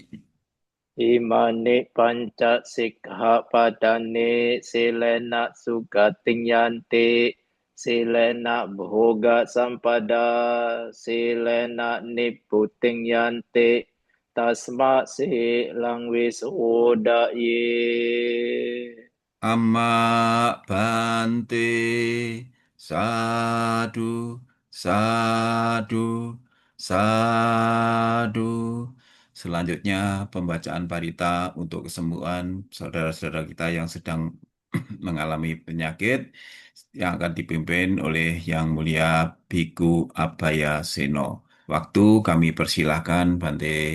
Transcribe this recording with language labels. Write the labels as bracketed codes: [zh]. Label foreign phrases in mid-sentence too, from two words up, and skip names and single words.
[pi] Imani panca sikkhapadane silena sugating yanti silena bhoga sampada silena niputing yanti tasma silang wisudaye. Amma Bante Sadu Sadu Sadu. [id] Selanjutnya pembacaan parita untuk kesembuhan saudara-saudara kita yang sedang mengalami penyakit yang akan dipimpin oleh Yang Mulia Biku Abhaya Seno. Waktu kami persilahkan Bante.